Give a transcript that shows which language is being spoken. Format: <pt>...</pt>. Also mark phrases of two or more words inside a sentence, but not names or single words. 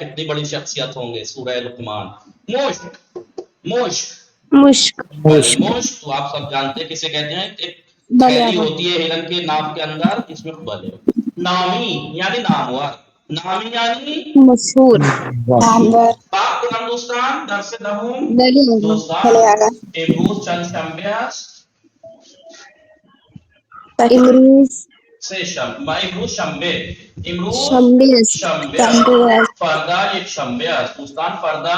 <ur>کتنی بڑی شخصیت ہوں گے. سورہ لقمان. مشک، مشک، مشک. مشک تو آپ سب جانتے ہیں کسے کہتے ہیں. ایک تھیلی ہوتی ہے ہرن کے ناک کے اندر، اس میں بلے. نامی یعنی نامور، نامی یعنی مشہور. نامور.</ur> <fa>پاک قرآن دوستان درس دهم بلی آقا. دوستان بله آقا. امروز چند شنبه است؟ امروز سه شنبه. امروز شنبه، امروز شنبه است. شنبه شنبه است. است. فردا یک شنبه است دوستان. فردا</fa>